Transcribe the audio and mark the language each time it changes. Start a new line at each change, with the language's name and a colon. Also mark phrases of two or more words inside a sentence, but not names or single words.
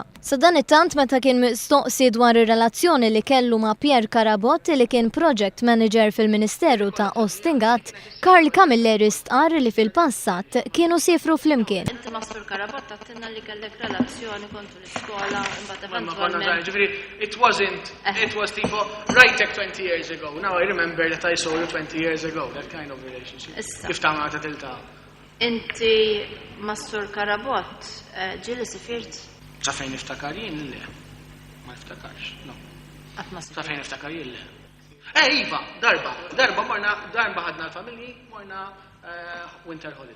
Maltese: Sa dan it-tant meta kien mistoqsi dwar ir-relazzjoni li kellu ma' Pierre Karabot li kien project manager fil-Ministeru ta' Ostingat, Karl Camilleri stqar li fil-passat kienu sifru flimkien. Inti ma' Sur Karabot tattinna li kellek relazzjoni kontu l-iskola imbagħad eventwalment.
English: It was tipo right back 20 years ago. Now I remember that I saw you 20 years ago, that kind of relationship.
Maltese: Kif ta' ma' tilta. Inti ma' Sur Karabot ġieli sifirt? Sa fejn niftakar jien le. Ma niftakarx, no. Sa fejn niftakar jien le. Iva, darba ħadna l-familji, morna
English: winter holiday.